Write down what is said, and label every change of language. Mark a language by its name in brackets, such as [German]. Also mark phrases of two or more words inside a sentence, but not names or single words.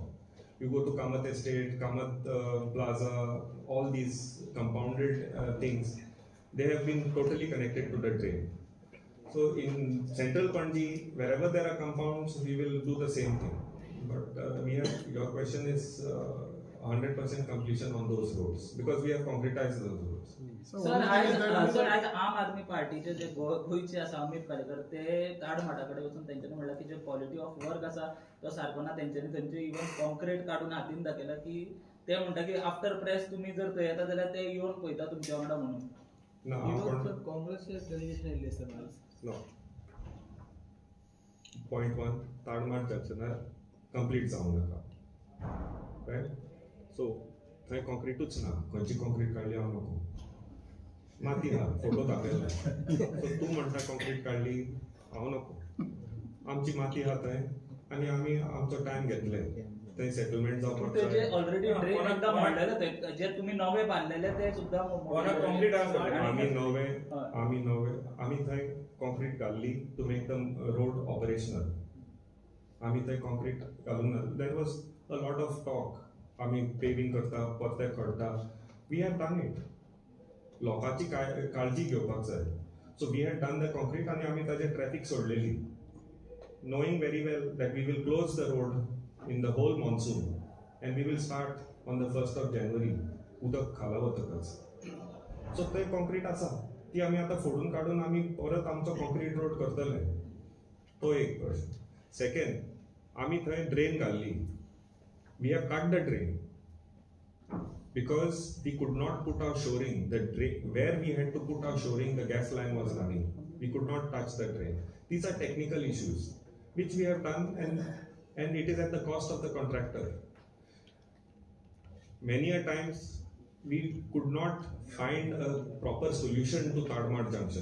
[English] You go to Kamath Estate, Kamath Plaza, all these compounded things, they have been totally connected to the drain. So in Central Panji, wherever there are compounds, we will do the same thing. But your question is 100% completion on those roads because we have concretized those roads. so सर one more thing is that [Konkani] सर आज आम आदमी पार्टीचे जे गोंयचे आसा अमित पालेकर ते ताडमाटा कडेन वचून तेंच्यांनी म्हणला की जे [English] quality of work [Konkani] आसा तो सारको ना तेंच्यांनी थंयचे [English] even concrete [Konkani] काडून हातीन दाखयला की ते म्हणटा की [English] after press [Konkani] तुम्ही जर थंय येता जाल्यार ते येवन पळयता तुमच्या वांगडा म्हणून [English] No, [Konkani] काँग्रेसचे डेलिगेशन येयल्ले सर [English] no. Point 1, Tadmart Junction complete [Konkani] जावंक नाका. [English] Right? So, [Konkani] थंय कॉन्क्रीटूच ना, खंयची कॉन्क्रीट काडली हांव नको. माती हा, फोटो दाखयला. So तूं म्हणटा कॉन्क्रीट काडली, हांव नको. आमची माती हा थंय आनी आमी आमचो टायम घेतले. थंय सेटलमेंट जावपाक ते जे जाय. [English] already drain [Konkani] एकदा मांडलेले ते जे तुम्ही नवे बांधलेले ते सुद्धा कॉन्क्रीट आसा आमी थंय कॉन्क्रीट घाल्ली [English] to make the road operational. [Konkani] आमी थंय कॉन्क्रीट घालूंक ना. [English] there was a lot of talk. [Konkani] आमी पेविंग करता, परते खडटा. [English] we have done it. [Konkani] लोकांची काळजी घेवपाक जाय. [English] so we had done the concrete [Konkani] आनी आमी ताजेर ट्रॅफिक सोडलेली. [English] Knowing very well that we will close the road in the whole monsoon and we will start on the 1st of January [Konkani] उदक खाला वतकच. सो ते कॉन्क्रीट आसा ती आमी आतां फोडून काडून आमी परत आमचो कॉन्क्रीट रोड करतले. तो एक प्रश्न. सेकंड, आमी थंय ड्रेन घाल्ली. [English] we have cut the drain because we could not put our shoring, the drain where we had to put our shoring, the gas line was running. We could not touch the drain. These are technical issues which we have done, and it is at the cost of the contractor. Many a times we could not find a proper solution to Tadmart Junction.